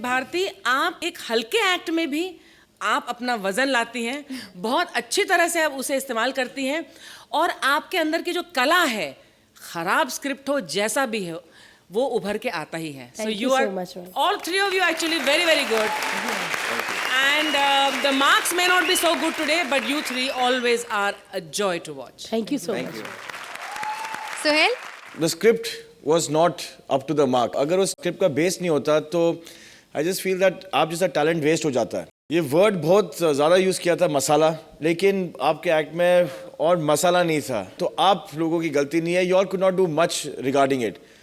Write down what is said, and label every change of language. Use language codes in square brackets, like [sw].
[hi] भारती, आप एक हल्के एक्ट में भी आप अपना वजन लाती हैं, बहुत अच्छी तरह से आप उसे इस्तेमाल करती हैं और आपके अंदर की जो कला है, खराब स्क्रिप्ट हो जैसा भी हो, वो उभर के आता ही है। [en] So you are all three of you actually very very good. And the marks may not be so good today, but you three always are a joy to watch. Thank you so much. [hi] Suhail, [en] The script was not up to the mark. [hi] अगर उस script का base नहीं होता तो [en] I just feel that [hi] आप जैसा talent waste हो जाता है. ये वर्ड बहुत ज़्यादा यूज़ किया था मसाला, लेकिन आपके एक्ट में और मसाला नहीं था. तो आप लोगों की गलती नहीं है. [en] You all could not do much regarding it.